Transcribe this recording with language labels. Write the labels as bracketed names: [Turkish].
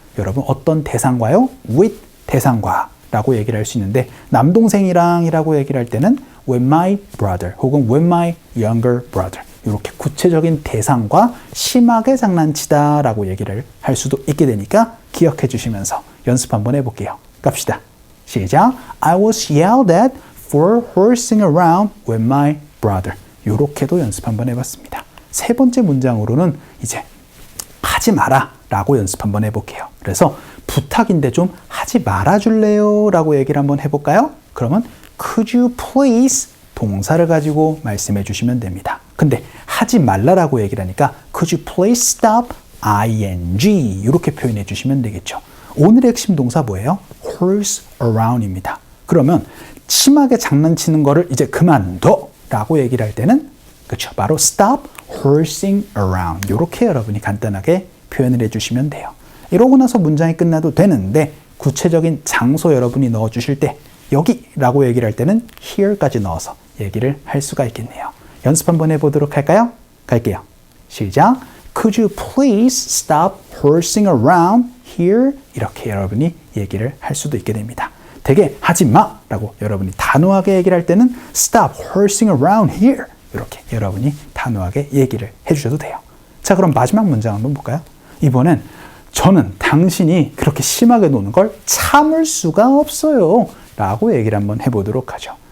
[Korean] 여러분 어떤 대상과요? with 대상과 라고 얘기를 할 수 있는데 남동생이랑 이라고 얘기를 할 때는 [English] with my brother [Korean] 혹은 [English] with my younger brother [Korean] 이렇게 구체적인 대상과 심하게 장난치다 라고 얘기를 할 수도 있게 되니까 기억해 주시면서 연습 한번 해볼게요. 갑시다. 시작. [English] I was yelled at for horsing around with my brother. [Korean] 이렇게도 연습 한번 해봤습니다. 세 번째 문장으로는 이제 하지 마라 라고 연습 한번 해볼게요. 그래서 부탁인데 좀 하지 말아줄래요? 라고 얘기를 한번 해볼까요? 그러면 [English] could you please [Korean] 동사를 가지고 말씀해 주시면 됩니다. 근데 하지 말라라고 얘기를 하니까 [English] could you please stop ing [Korean] 이렇게 표현해 주시면 되겠죠. 오늘의 핵심 동사 뭐예요? horse around입니다. 그러면 심하게 장난치는 거를 이제 그만둬 라고 얘기를 할 때는 그렇죠. 바로 [English] stop horsing around [Korean] 이렇게 여러분이 간단하게 표현을 해주시면 돼요. 이러고 나서 문장이 끝나도 되는데 구체적인 장소 여러분이 넣어주실 때 여기라고 얘기를 할 때는 here까지 넣어서 얘기를 할 수가 있겠네요. 연습 한번 해보도록 할까요? 갈게요. 시작. [English] Could you please stop horsing around here? [Korean] 이렇게 여러분이 얘기를 할 수도 있게 됩니다. 되게 하지 마 라고 여러분이 단호하게 얘기를 할 때는 [English] stop horsing around here [Korean] 이렇게 여러분이 단호하게 얘기를 해주셔도 돼요. 자, 그럼 마지막 문장 한번 볼까요? 이번엔 저는 당신이 그렇게 심하게 노는 걸 참을 수가 없어요 라고 얘기를 한번 해보도록 하죠.